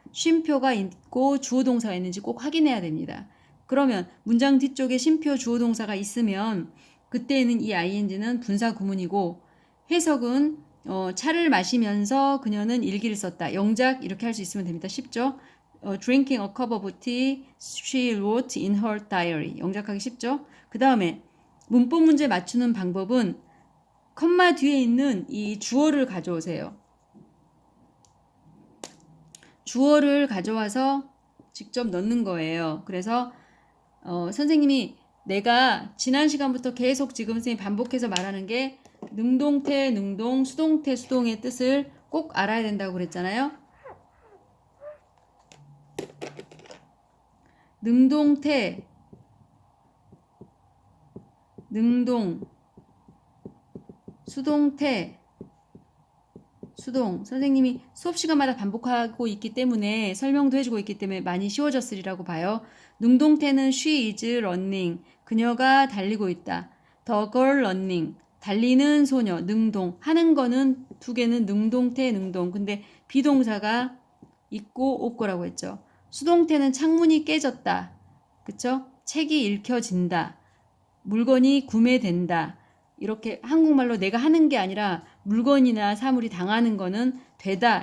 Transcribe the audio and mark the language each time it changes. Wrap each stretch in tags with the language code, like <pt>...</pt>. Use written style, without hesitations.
<ko>쉼표가 있고 주어 동사가 있는지 꼭 확인해야 됩니다. 그러면 문장 뒤쪽에 쉼표 주어 동사가 있으면 그때는 이 ing는 분사 구문이고, 해석은 차를 마시면서 그녀는 일기를 썼다. 영작 이렇게 할 수 있으면 됩니다. 쉽죠?</ko> <en>Drinking a cup of tea, she wrote in her diary.</en> <ko>영작하기 쉽죠? 그 다음에 문법 문제 맞추는 방법은 컴마 뒤에 있는 이 주어를 가져오세요. 주어를 가져와서 직접 넣는 거예요. 그래서 선생님이 내가 지난 시간부터 계속 지금 선생님이 반복해서 말하는 게 능동태, 능동, 수동태, 수동의 뜻을 꼭 알아야 된다고 그랬잖아요. 능동태, 능동, 수동태, 수동. 선생님이 수업 시간마다 반복하고 있기 때문에, 설명도 해주고 있기 때문에 많이 쉬워졌으리라고 봐요. 능동태는</ko> <en>she is running.</en> <ko>그녀가 달리고 있다.</ko> <en>The girl running.</en> <ko>달리는 소녀. 능동. 하는 거는 두 개는 능동태, 능동. 근데 비동사가 있고 없고라고 했죠. 수동태는 창문이 깨졌다. 그쵸? 책이 읽혀진다. 물건이 구매된다. 이렇게 한국말로 내가 하는 게 아니라 물건이나 사물이 당하는 거는 되다.</ko>